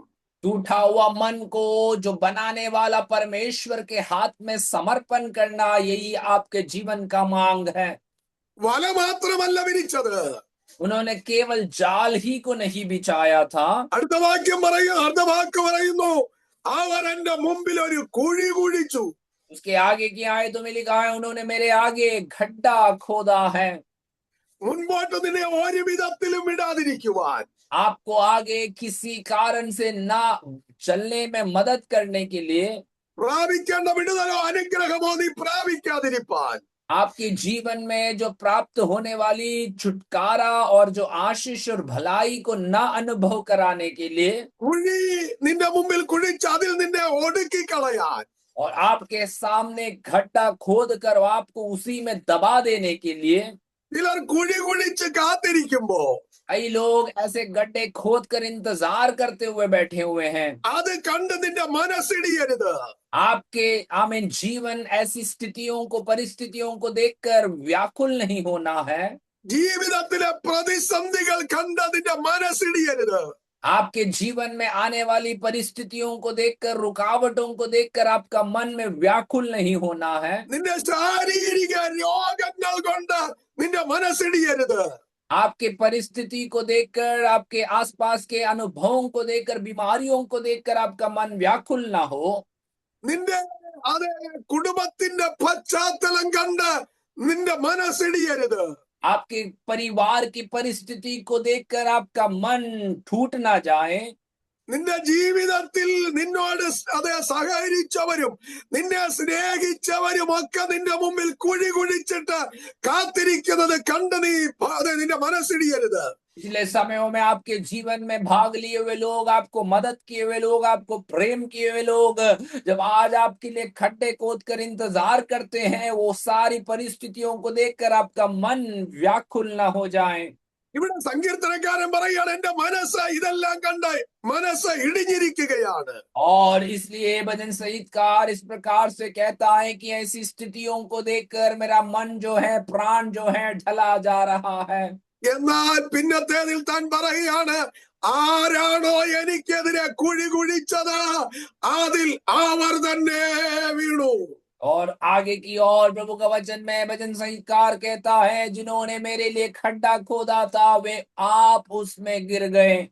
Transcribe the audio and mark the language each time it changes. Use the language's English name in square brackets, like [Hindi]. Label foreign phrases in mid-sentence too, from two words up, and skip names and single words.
[Hindi] टूटा हुआ मन को जो बनाने वाला परमेश्वर के हाथ में समर्पण करना, यही आपके जीवन का मांग है। [Malayalam] വല മാത്രമല്ല വിരിച്ചത്, [Hindi] उन्होंने केवल जाल ही को नहीं बिछाया था। [Malayalam] അടുത്ത വാക്ക് പറയുന്നു, അവർ എന്റെ മുമ്പിൽ ഒരു കുഴി കുഴിച്ചു. [Hindi] उसके आगे की आयतों में लिखा है उन्होंने मेरे आगे गड्ढा खोदा है। [Malayalam] മുൻപോട്ട് നിന്നെ ഒരു വിധത്തിലും വിടാതിരിക്കുവാൻ, [Hindi] आपको आगे किसी कारण से ना चलने में मदद करने के लिए, [Malayalam] പ്രാപിക്കേണ്ട വിടുതലോ അനുഗ്രഹമോ നീ പ്രാപിക്കാതിരിപ്പാൻ, [Hindi] आपके जीवन में जो प्राप्त होने वाली छुटकारा और जो आशीष और भलाई को ना अनुभव कराने के लिए, [Malayalam] കുഴി നിന്റെ മുമ്പിൽ കുഴിച്ച് അതിൽ നിന്നെ ഒടുക്കി കളയാൻ, [Hindi] और आपके सामने गड्ढा खोद कर आपको उसी में दबा देने के लिए, [Malayalam] ചിലർ കുഴി കുഴിച്ച് കാത്തിരിക്കുമ്പോ [Hindi] कई लोग ऐसे गड्ढे खोद कर इंतजार करते हुए बैठे हुए हैं। [Malayalam] അത് കണ്ട് നിന്റെ മനസ്സിടിയരുത്. [Hindi] आपके आमीन जीवन ऐसी स्थितियों को, परिस्थितियों को देखकर व्याकुल नहीं होना है। [Malayalam] ജീവിതത്തിലെ പ്രതിസന്ധികൾ കണ്ട് നിന്റെ മനസ്സിടിയരുത്. [Hindi] आपके जीवन में आने वाली परिस्थितियों को देखकर, रुकावटों को देखकर आपका मन में व्याकुल नहीं होना है। [Malayalam] നിന്റെ ശാരീരിക രോഗങ്ങൾ കൊണ്ട് നിന്റെ മനസ്സിടിയരുത്. [Hindi] आपके परिस्थिति को देखकर, आपके आसपास के अनुभवों को देखकर, बीमारियों को देखकर आपका मन व्याकुल ना हो। [Malayalam] നിന്റെ അതേ കുടുംബത്തിന്റെ പശ്ചാത്തലം കണ്ട് നിന്റെ മനസ്സിടിയരുത്. [Hindi] आपके परिवार की परिस्थिति को देखकर आपका मन टूट ना जाए। [Malayalam] നിന്റെ ജീവിതത്തിൽ നിന്നോട് അതേ സഹകരിച്ചവരും നിന്നെ സ്നേഹിച്ചവരും ഒക്കെ നിന്റെ മുമ്പിൽ കുഴി കുഴിച്ചിട്ട് കാത്തിരിക്കുന്നത് കണ്ട് നീ അതെ നിന്റെ മനസ്സിടിയരുത്. [Hindi] पिछले समयों में आपके जीवन में भाग लिए हुए लोग, आपको मदद किए हुए लोग, आपको प्रेम किए हुए लोग, जब आज आपके लिए खड्डे खोद कर इंतजार करते हैं, वो सारी परिस्थितियों को देखकर आपका मन व्याकुल ना हो जाए। [Malayalam] ഇവിടെ സങ്കീർത്തനക്കാരൻ പറയുകയാണ് എന്റെ മനസ്സ് ഇതെല്ലാം കണ്ട് മനസ്സ് ഇടിഞ്ഞിരിക്കുകയാണ്. [Hindi] और इसलिए भजन संगीतकार इस प्रकार से कहता है कि ऐसी स्थितियों को देखकर मेरा मन जो है, प्राण जो है, ढला जा रहा है। [Malayalam] എന്നാൽ പിന്നത്തേതിൽ താൻ പറയുകയാണ് ആരാണോ എനിക്കെതിരെ കുഴി കുഴിച്ചത് അതിൽ അവർ തന്നെ വീണു. [Hindi] और आगे की ओर प्रभु का वचन में भजन संगीतकार कहता है, जिन्होंने मेरे लिए खड्डा खोदा था वे आप उसमें गिर गए।